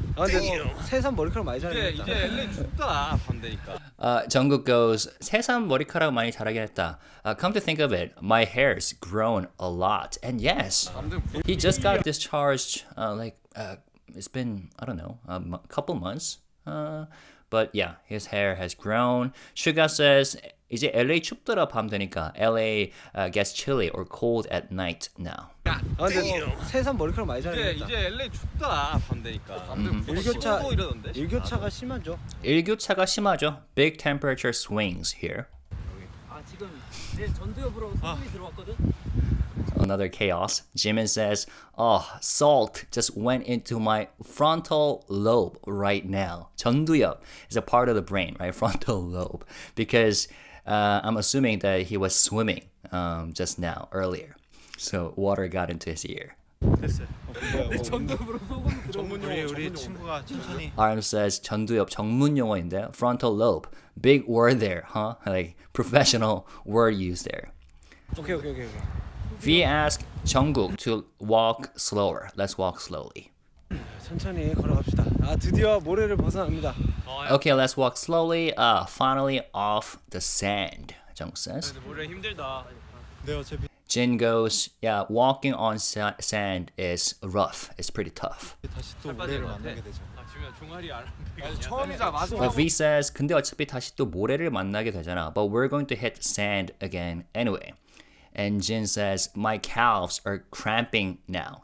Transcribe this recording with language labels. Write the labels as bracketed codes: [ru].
[ko] 아 근데 새삼 머리카락 많이 자르겠다. 이제 LA 춥다 밤 되니까. [en] Jungkook goes, [ko] 새삼 머리카락 많이 자라긴 했다. [en] Come to think of it, my hair's grown a lot. And yes, he just got discharged, it's been, I don't know, a couple months. But yeah, his hair has grown. Suga says, [ko] 이제 LA 춥더라 밤 되니까. [en] LA gets chilly or cold at night now. [ko] 아 근데 새삼 머리카락 많이 자르겠다. 이제 LA 춥다 밤 되니까. 일교차 춥고 이러던데. 일교차가 심하죠. 일교차가 심하죠. [en] Big temperature swings here. [ko] 아 지금 내 전두엽으로 소금이 들어왔거든. [en] Another chaos. Jimin says, oh, salt just went into my frontal lobe right now. 전두엽 is a part of the brain, right? Frontal lobe. Because I'm assuming that he was swimming just now, earlier. So water got into his ear. [ko] 됐어요. 전두엽으로 소금이 들어오고. 우리 친구가 천천히. [en] RM says [ko] 전두엽 전문 용어인데 [en] frontal lobe. Big word there, huh? Like professional word used there. [ko] 오케이. [en] V asked Jungkook to walk slower. Let's walk slowly. [ko] 천천히 걸어갑시다. 아 드디어 모래를 벗어납니다. [en] Okay, let's walk slowly. Finally off the sand, Jungkook says. [ko] 모래 힘들다. 네 어차피 [en] Jin goes, yeah, walking on sand is rough. It's pretty tough. [ko] 다시 또 모래를 만나게 되죠. 아 지금 종아리 안. 처음이자 마지막. [en] But V says, [ko] 근데 어차피 다시 또 모래를 만나게 되잖아. [en] But we're going to hit sand again anyway. And Jin says, my calves are cramping now.